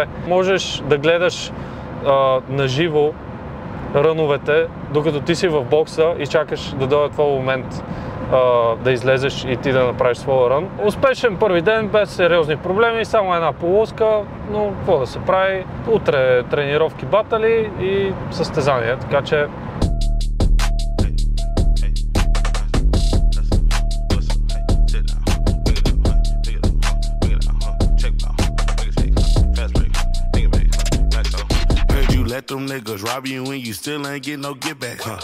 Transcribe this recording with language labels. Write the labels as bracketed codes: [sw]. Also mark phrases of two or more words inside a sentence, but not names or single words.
[bg] Можеш да гледаш наживо ръновете, докато ти си в бокса и чакаш да дойде твой момент да излезеш и ти да направиш своя рън. Успешен първи ден, без сериозни проблеми, само една полоска, но какво да се прави? Утре тренировки, батали и състезания, така че [en] Let them niggas rob you when you still ain't get no get back, huh?